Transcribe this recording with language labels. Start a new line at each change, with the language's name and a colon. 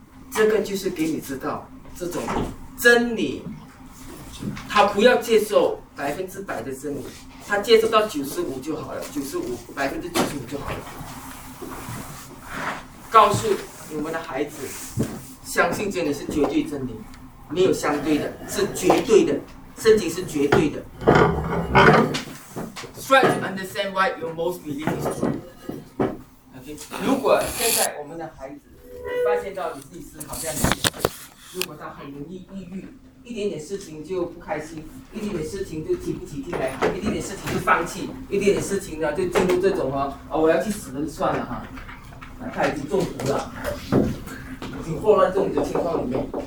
Chinese: 这个就是给你知道，这种真理，他不要接受百分之百的真理，他接受到95%就好了，95%就好了。告诉你们的孩子，相信真理是绝对真理，没有相对的，是绝对的，圣经是绝对的。
English: Try to understand why your most belief is true. Okay.
Chinese: 如果现在我们的孩子发现到你自己思考这样的事情，如果他很容易抑郁，一点点事情就不开心，一点点事情就提不起劲来，一点点事情就放弃，一点点事情呢就进入这种我要去死了就算了哈，他已经中毒了，已经混乱这种的情况里面。